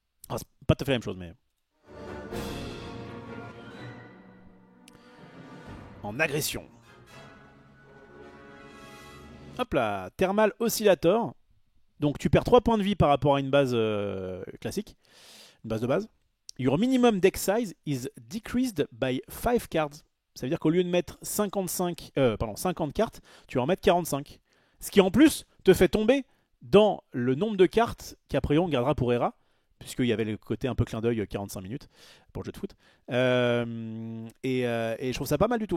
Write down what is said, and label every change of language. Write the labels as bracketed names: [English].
[French] C'est pas tout à fait la même chose, mais. En agression. Hop là, Thermal Oscillator. Donc tu perds 3 points de vie par rapport à une base classique, une base de base. [English] Your minimum deck size is decreased by 5 cards. [French] Ça veut dire qu'au lieu de mettre 50 cartes, tu vas en mettre 45. Ce qui en plus te fait tomber dans le nombre de cartes qu'après on gardera pour Hera, puisqu'il y avait le côté un peu clin d'œil 45 minutes pour le jeu de foot. Et je trouve ça pas mal du tout.